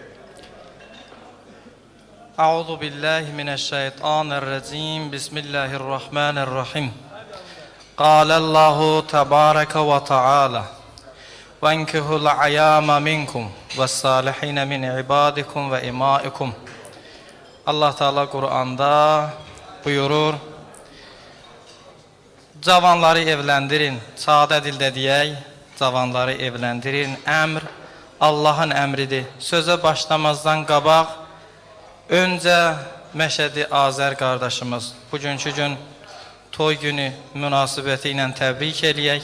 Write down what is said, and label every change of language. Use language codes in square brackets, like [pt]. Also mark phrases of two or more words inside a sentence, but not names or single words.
[ar] أعوذ بالله من الشيطان الرجيم. بسم الله الرحمن الرحيم. الله تبارك وتعالى. وأنكحوا الأيامى منكم والصالحين من عبادكم وإمائكم. [az] Allah Teala Kur'an'da buyurur: Cavanları evləndirin, sadə dildə deyək, cavanları evləndirin. Əmr Allahın əmridir. Sözə başlamazdan qabaq, öncə Məşədi Azər qardaşımız bugünkü gün toy günü münasibəti ilə təbrik eləyək.